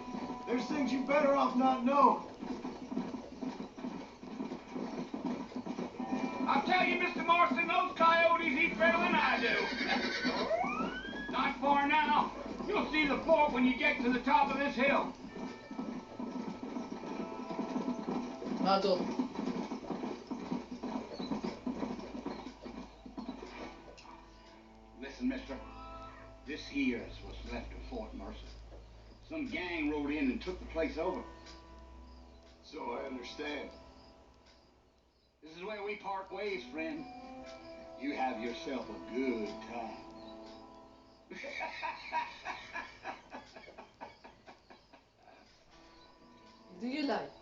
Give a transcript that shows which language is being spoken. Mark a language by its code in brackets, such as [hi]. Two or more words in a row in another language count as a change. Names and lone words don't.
[en] There's things you better off not knowing. I'll tell you, Mr. Marston, those coyotes eat better than I do. Not far now. You'll see the fort when you get to the top of this hill. [el] Να το. [en] Listen, mister. This here is what's left of Fort Mercer. Some gang rode in and took the place over. So I understand. This is where we part ways, friend. You have yourself a good time. [el] Τι γελάει.